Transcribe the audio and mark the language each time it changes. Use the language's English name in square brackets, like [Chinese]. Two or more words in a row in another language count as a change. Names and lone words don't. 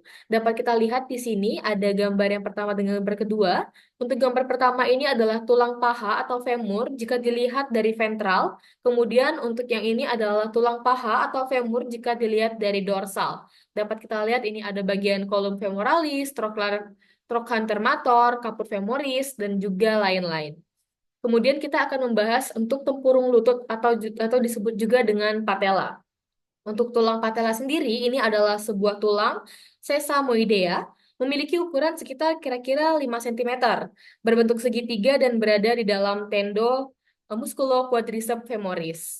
[Indonesian] Dapat kita lihat di sini ada gambar yang pertama dengan gambar kedua. Untuk gambar pertama ini adalah tulang paha atau femur jika dilihat dari ventral. Kemudian untuk yang ini adalah tulang paha atau femur jika dilihat dari dorsal. Dapat kita lihat ini ada bagian [Latin] kolum femoralis, trochanter mator, caput femoris, [Indonesian] dan juga lain-lain. Kemudian kita akan membahas untuk tempurung lutut atau disebut juga dengan patella. Untuk tulang patella sendiri, ini adalah sebuah tulang sesamoidea, memiliki ukuran sekitar kira-kira 5 cm, berbentuk segitiga dan berada di dalam [Latin] tendo musculoquadriceps femoris.